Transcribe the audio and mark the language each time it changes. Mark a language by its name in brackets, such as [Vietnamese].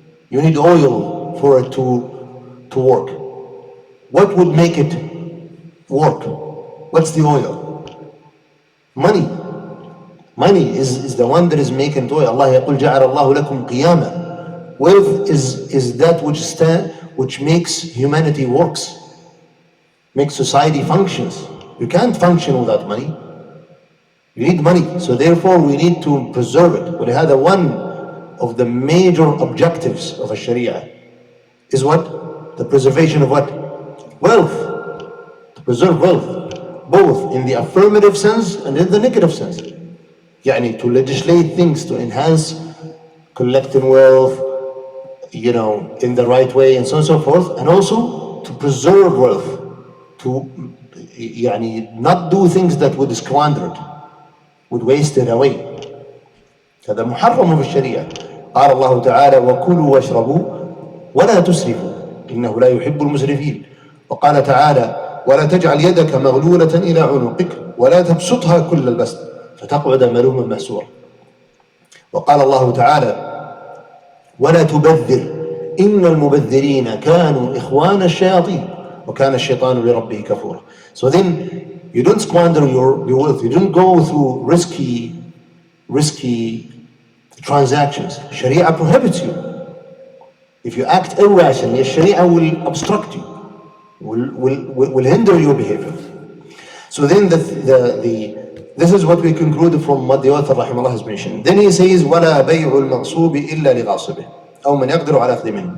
[English] You need oil for it to work. What would make it work? What's the oil? Money. Money is the one that is making it oil. [Arabic] Allah يقول جعل الله لكم قياما. [English] Wealth is that which makes humanity works, makes society functions. You can't function without money. You need money. So therefore we need to preserve it. ولهذا one of the major objectives of a Sharia is what? The preservation of what? Wealth. To preserve wealth, both in the affirmative sense and in the negative sense. To legislate things to enhance collecting wealth, in the right way and so on and so forth, and also to preserve wealth, to not do things that would squander it, would waste it away. [Arabic] هذا محرم في الشريعة. قال الله تعالى وكلوا واشربوا ولا تسرفوا إنه لا يحب المسرفين. وقال تعالى ولا تجعل يدك مغلولة إلى عنقك ولا تبسطها كل البسط فتقعد ملوما محسورا. وقال الله تعالى ولا تبذر إن المبذرين كانوا إخوان الشياطين وكان الشيطان لربه كفورا. [English] So then you don't squander your wealth. You don't go through risky risky transactions. Sharia prohibits you. If you act irrationally, Sharia will obstruct you, will hinder your behavior. So then this is what we conclude from what the author rahimahullah has mentioned. Then he says, [Arabic] وَلَا بَيْعُ الْمَغْصُوبِ إِلَّا لِغَاصِبِهِ أو من يقدر على أخذ منه.